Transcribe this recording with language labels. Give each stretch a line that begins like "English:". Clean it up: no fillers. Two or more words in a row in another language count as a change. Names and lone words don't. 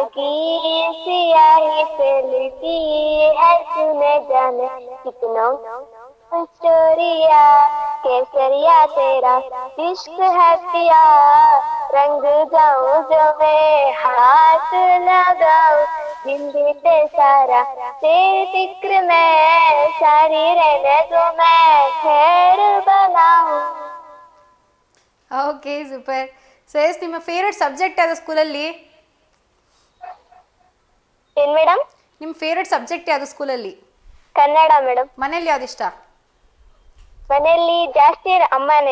Hindi: की सियाही से लिखी है तूने जाने कितनों स्टोरिया, केसरिया तेरा इश्क है पिया, रंग जाऊं जो मैं हाथ लगाऊं, जिंदगी पे सारा तेरे फिक्र में सारी रहने दो मैं खैर बनाऊं.
English: OK, super. so yes,
Kannada: ನಿಮ್ಮ
English: favourite subject
Kannada: ಯಾವುದು ಸ್ಕೂಲಲ್ಲಿ? ಏನ್ ಮೇಡಮ್? ನಿಮ್ಮ
English: favourite subject
Kannada: ಯಾವುದು ಸ್ಕೂಲಲ್ಲಿ? ಕನ್ನಡ ಮೇಡಮ್. ಮನೇಲಿ ಯಾವ್ದು ಇಷ್ಟ? ಮನೆಯಲ್ಲಿ ಜಾಸ್ತಿ ಅಮ್ಮನೇ.